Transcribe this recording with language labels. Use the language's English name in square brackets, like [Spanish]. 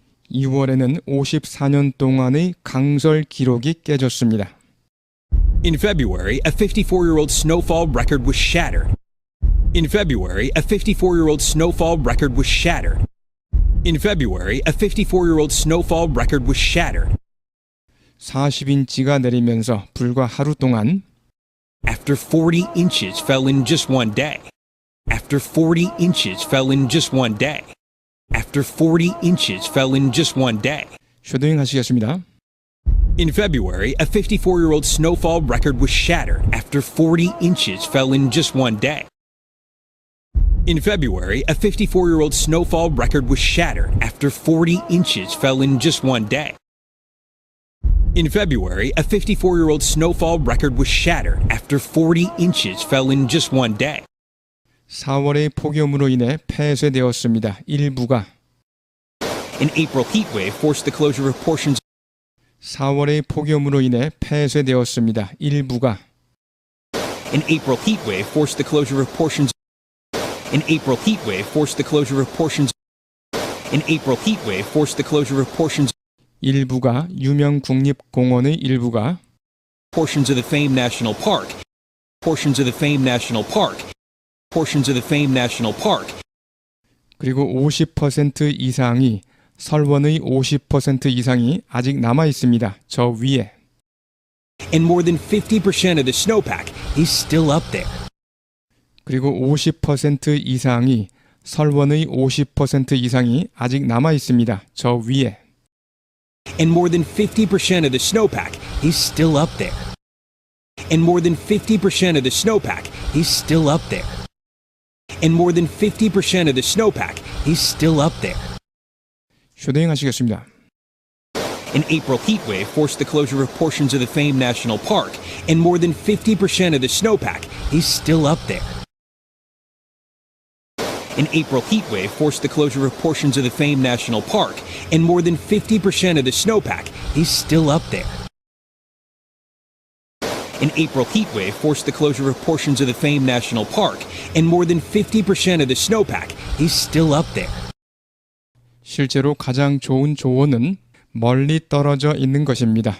[Korean] 2월에는 54년 동안의 강설 기록이 깨졌습니다. [English] In February, a 54-year-old snowfall record was shattered. In February, a 54-year-old snowfall record was shattered. In February, a 54-year-old snowfall record was shattered. [Korean] 40인치가 내리면서 불과 하루 동안 [English] After 40 inches fell in just one day. After 40 inches fell in just one day. After 40 inches fell in just one day. [Korean] 쉐도잉 하시겠습니다. [English] In February, a 54-year-old snowfall record was shattered after 40 inches fell in just one day. In February, a 54-year-old snowfall record was shattered after 40 inches fell in just one day. In February, a 54-year-old snowfall record was shattered after 40 inches fell in just one day. [Korean] 4월의 폭염으로 인해 폐쇄되었습니다. 일부가 [English] An April heatwave forced the closure of portions. [Korean] 4월의 폭염으로 인해 폐쇄되었습니다. 일부가 [English] An April heatwave forced the closure of portions. An April heatwave forced the closure of portions. An April heatwave forced the closure of portions. [Korean] 일부가 유명 국립공원의 일부가 [English] Portions of the famed national park. Portions of the famed national park. Portions of the famed national park. [Korean] 그리고 50% 이상이 설원의 50% 이상이 아직 남아 있습니다. 저 위에. [English] And more than 50% of the snowpack is still up there. [Korean] 그리고 50% 이상이 설원의 50% 이상이 아직 남아 있습니다. 저 위에. [English] And more than 50% of the snowpack is still up there. And more than 50% of the snowpack is still up there. And more than 50% of the snowpack is still up there. [Korean] 쉐도잉 하시겠습니다. [English] An April heatwave forced the closure of portions of the famed national park, and more than 50% of the snowpack is still up there. An April heatwave forced the closure of portions of the famed national park, and more than 50% of the snowpack is still up there. An April heatwave forced the closure of portions of the famed national park, and more than 50% of the snowpack is still up there. [Korean] 실제로 가장 좋은 조언은 멀리 떨어져 있는 것입니다.